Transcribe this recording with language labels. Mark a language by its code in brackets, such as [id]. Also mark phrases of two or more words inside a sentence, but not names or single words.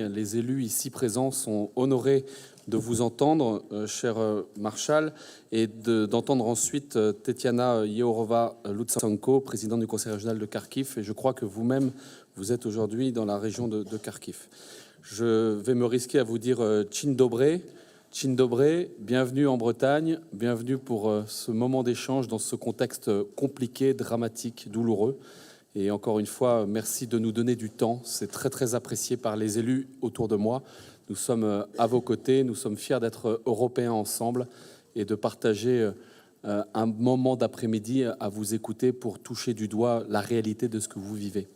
[fr] Les élus ici présents sont honorés de vous entendre, cher Marshal, et d'entendre ensuite Tetiana Yehorová-Lutsenko, présidente du Conseil régional de Kharkiv. Et je crois que vous-même, vous êtes aujourd'hui dans la région de Kharkiv. Je vais me risquer à vous dire [pl] Dzień dobry. Dzień dobry, [fr] bienvenue en Bretagne, bienvenue pour ce moment d'échange dans ce contexte compliqué, dramatique, douloureux. Et encore une fois, merci de nous donner du temps. C'est très, très apprécié par les élus autour de moi. Nous sommes à vos côtés, nous sommes fiers d'être européens ensemble et de partager un moment d'après-midi à vous écouter pour toucher du doigt la réalité de ce que vous vivez.